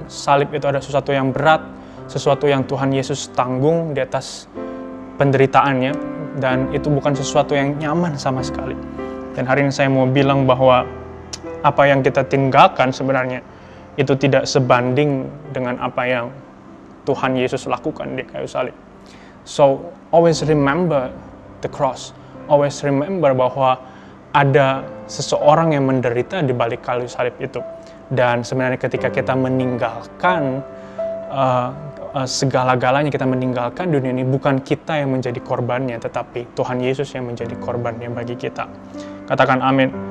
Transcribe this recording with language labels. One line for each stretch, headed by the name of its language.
Indonesian: Salib itu ada sesuatu yang berat, sesuatu yang Tuhan Yesus tanggung di atas penderitaannya, dan itu bukan sesuatu yang nyaman sama sekali. Dan hari ini saya mau bilang bahwa apa yang kita tinggalkan sebenarnya itu tidak sebanding dengan apa yang Tuhan Yesus lakukan di kayu salib.
English: So, always remember the cross. Always remember
Indonesian: bahwa ada seseorang yang menderita di balik kayu salib itu. Dan sebenarnya ketika kita meninggalkan segala-galanya, kita meninggalkan dunia ini, bukan kita yang menjadi korbannya, tetapi Tuhan Yesus yang menjadi korbannya bagi kita. Katakan amin.